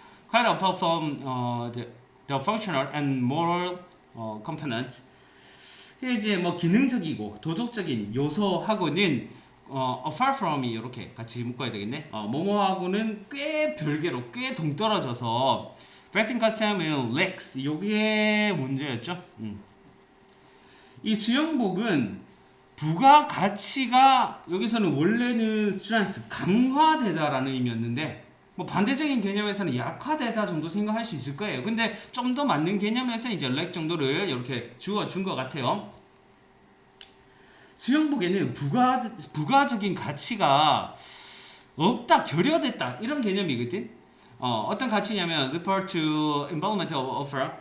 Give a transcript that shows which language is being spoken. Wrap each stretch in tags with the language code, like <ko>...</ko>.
<en>Quite apart from the functional and moral components.</en> <ko>이제 뭐 기능적이고 도덕적인 요소하고는</ko> <en>apart from</en> <ko>이 이렇게 같이 묶어야 되겠네. 뭐뭐하고는 꽤 별개로 꽤 동떨어져서</ko> <en>Breathing custom lacks.</en> <ko>요게 문제였죠. 이 수영복은 부가가치가 여기서는 원래는 strength 강화되다라는 의미였는데 뭐 반대적인 개념에서는 약화되다 정도 생각할 수 있을 거예요. 근데 좀 더 맞는 개념에서 이제 렉 정도를 이렇게 주어준 것 같아요. 수영복에는 부가적인 가치가 없다, 결여됐다 이런 개념이거든. 어떤 가치냐면</ko> <en>refer to involvement of opera.</en>